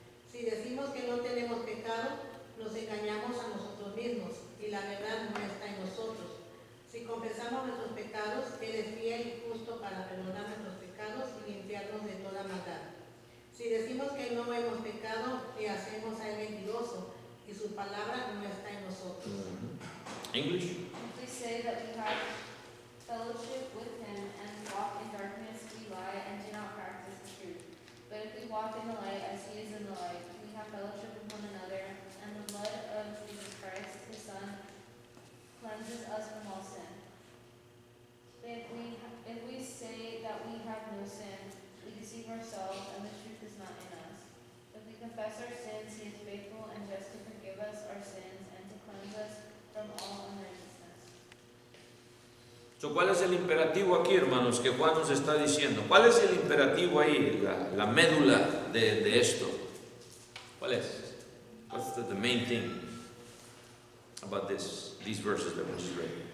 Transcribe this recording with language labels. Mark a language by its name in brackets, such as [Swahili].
[Spanish] Si decimos que no tenemos pecado, nos engañamos a nosotros mismos, y la verdad no está en nosotros. Si confesamos nuestros pecados, Él es fiel y justo para perdonar nuestros pecados y limpiarnos de toda maldad. Si decimos que no hemos pecado, le hacemos a Él mentiroso, y su palabra no está en nosotros. [English] English. If we say that we have fellowship with Him and walk in darkness, we lie and do not practice the truth. But if we walk in the light as He is in the light, we have fellowship with one another, and the blood of Jesus Christ, His Son, cleanses us from all sin. If we say that we have no sin, we deceive ourselves, and the truth is not in us. If we confess our sins, He is faithful and just to forgive us our sins and to cleanse us from all unrighteousness. [Spanish] So, ¿cuál es el imperativo aquí, hermanos, que Juan nos está diciendo? ¿Cuál es el imperativo ahí, la médula de esto? ¿Cuál es? [English] What's the main thing about these verses that we just read?